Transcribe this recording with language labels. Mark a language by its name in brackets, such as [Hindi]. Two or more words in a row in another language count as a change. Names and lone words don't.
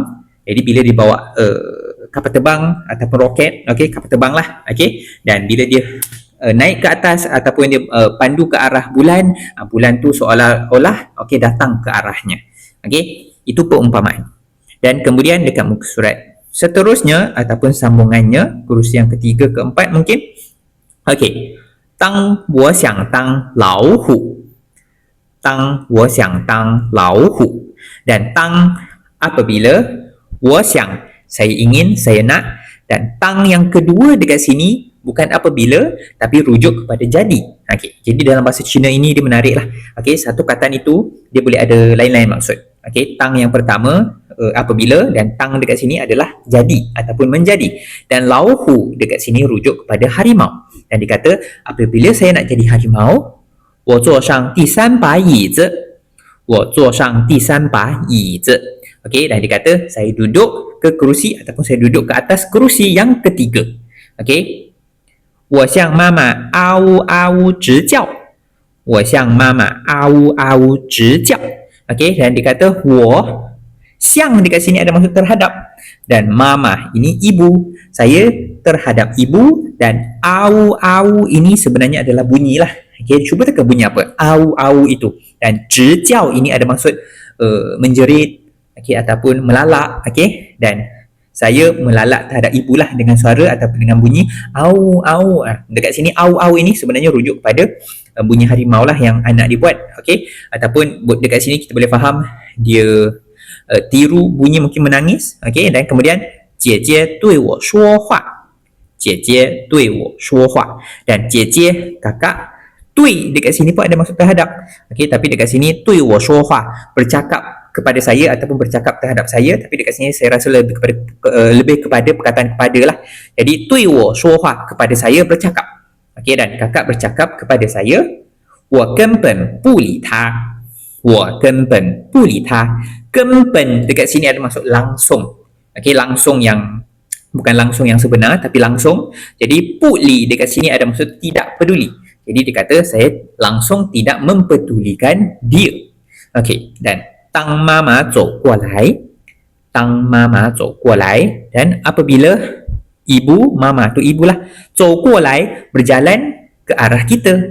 [Malay] Jadi bila dia bawa kapal terbang ataupun roket, okey, kapal terbang lah, okey, dan bila dia naik ke atas ataupun dia pandu ke arah bulan, bulan tu seolah-olah okey datang ke arahnya. Okey, itu perumpamaan. Dan kemudian dekat muka surat seterusnya ataupun sambungannya, kerusi yang ketiga, keempat mungkin. Okey, [Chinese] 当我想当老虎，当我想当老虎. [Malay] Dan 当 apabila, [Chinese] 我想 [Malay] saya ingin, saya nak, dan 当 yang kedua dekat sini bukan apabila tapi rujuk kepada jadi. Okey, jadi dalam bahasa Cina ini dia menarik lah. Okey, satu kataan itu dia boleh ada lain-lain maksud. Okey, 当 yang pertama apabila, dan 当 dekat sini adalah jadi ataupun menjadi. Dan 老虎 dekat sini rujuk kepada harimau. Dan dikata apabila saya nak jadi harimau, [Chinese] 我坐上第三把椅子，我坐上第三把椅子. [Malay] Okey, dan dia kata saya duduk ke kerusi ataupun saya duduk ke atas kerusi yang ketiga. Okey. [Chinese] 我向妈妈啊呜啊呜直叫。我向妈妈啊呜啊呜直叫。 [Malay] Okey, dan dia kata [Chinese] 我向 [Malay] dekat sini ada maksud terhadap dan mama ini ibu. Saya terhadap ibu dan au ini sebenarnya adalah bunyi lah. Okay, cuba teka bunyi apa? Au itu. Dan zhijiao ini ada maksud menjerit, okay, ataupun melalak. Okay, dan saya melalak terhadap ibu lah dengan suara ataupun dengan bunyi au. Dekat sini au ini sebenarnya rujuk kepada bunyi harimau lah yang anak dia buat. Okay, ataupun dekat sini kita boleh faham dia tiru bunyi mungkin menangis. Okay, dan kemudian [Chinese] 姐姐对我说话，姐姐对我说话 [Malay] dan 姐姐 kakak, 对 dekat sini pun ada maksud terhadap. Okay, tapi dekat sini [Chinese] 对我说话 [Malay] bercakap kepada saya ataupun bercakap terhadap saya, tapi dekat sini saya rasa lebih kepada perkataan kepada lah. Jadi [Chinese] 对我说话 [Malay] kepada saya bercakap. Okay, dan kakak bercakap kepada saya [Chinese] 我根本不理他，我根本不理他。 [Malay] 根本 dekat sini ada maksud langsung. Okay, langsung yang bukan langsung yang sebenar tapi langsung. Jadi puli dekat sini ada maksud tidak peduli. Jadi dia kata saya langsung tidak mempedulikan dia. [Chinese] Okay, dan 当妈妈走过来，当妈妈走过来, [Malay] dan apabila ibu, mama tu ibulah, [Chinese] 走过来 [Malay] berjalan ke arah kita.